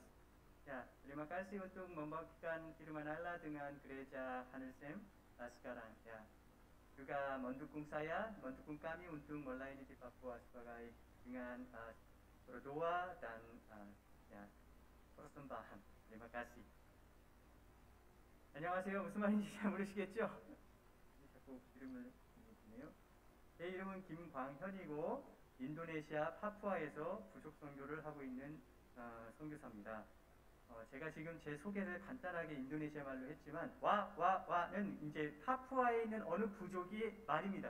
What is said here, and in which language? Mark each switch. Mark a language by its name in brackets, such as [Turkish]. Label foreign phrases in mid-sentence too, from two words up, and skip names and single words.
[Indonesian] Ya, terima kasih untuk membagikan firman Allah dengan gereja Hanersem sekarang. Ya, juga mendukung kami untuk melayani di Papua sebagai dengan berdoa dan ya, persembahan. Terima kasih. [Korean] 안녕하세요. 무슨 말인지 잘 모르시겠죠? 자꾸 이름을 보네요. 제 이름은 김광현이고 인도네시아 파푸아에서 부족 선교를 하고 있는 선교사입니다. 제가 지금 제 소개를 간단하게 인도네시아 말로 했지만 와는 이제 파푸아에 있는 어느 부족이 말입니다.